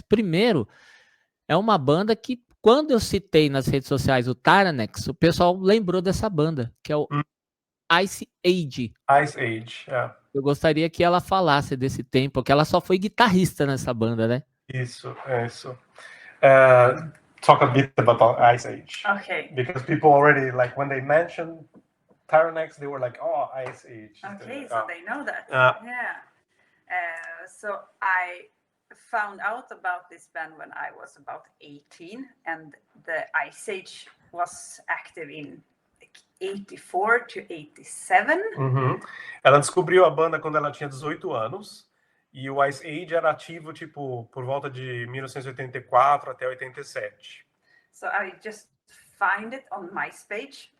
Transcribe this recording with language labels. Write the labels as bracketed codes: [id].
[pt] Primeiro, é uma banda que, quando eu citei nas redes sociais o Tyrannex, o pessoal lembrou dessa banda, que é o Ice Age. Ice Age, Eu gostaria que ela falasse desse tempo, porque ela só foi guitarrista nessa banda, né? Isso. [en] Talk a bit about Ice Age. Okay. Because people already, like, when they mentioned Tyrannex, they were like, oh, Ice Age. Okay, so they know that. Yeah. So I found out about this band when I was about 18, and the Ice Age was active in 84 to 87. [pt] Ela descobriu a banda quando ela tinha 18 anos, e o Ice Age era ativo, tipo, por volta de 1984 até 87. [en] So I just find it on MySpace.